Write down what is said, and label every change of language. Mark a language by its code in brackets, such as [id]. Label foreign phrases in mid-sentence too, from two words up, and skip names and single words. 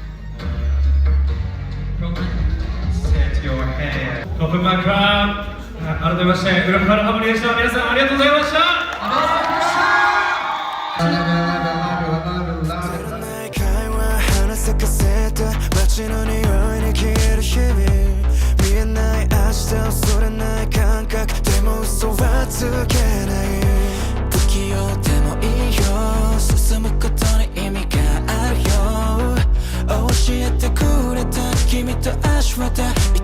[en] Set your hair. [th] ขอบคุณมากครับ [ja] 改めましてウルフカルハモニでした皆さんありがとうございました街の匂いに消える日々見えない明日恐れない感覚でも嘘はつけない不器用でもいいよ進むことに意味があるよ教えてくれた君と足は